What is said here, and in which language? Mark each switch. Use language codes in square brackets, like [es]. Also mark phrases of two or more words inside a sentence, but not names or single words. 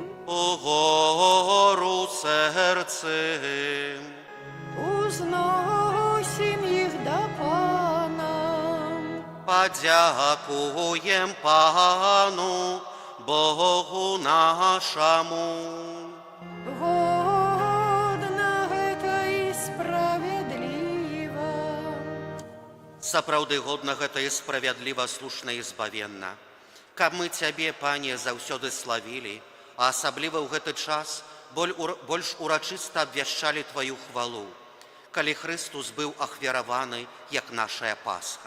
[uk] угору серцем. Узносим їх до Пана. Подякуєм Пану, Богу нашому. [be] Годна гэта і справедліва. Сапраўды годна гэта і справядліва, слушна і збавенна. Каб мы Цябе, Пане, заўсёды славілі, а асабліва ў гэты час больш урачыста абвяшчалі Тваю хвалу, калі Христус быў ахвяраваны, як нашая Пасха.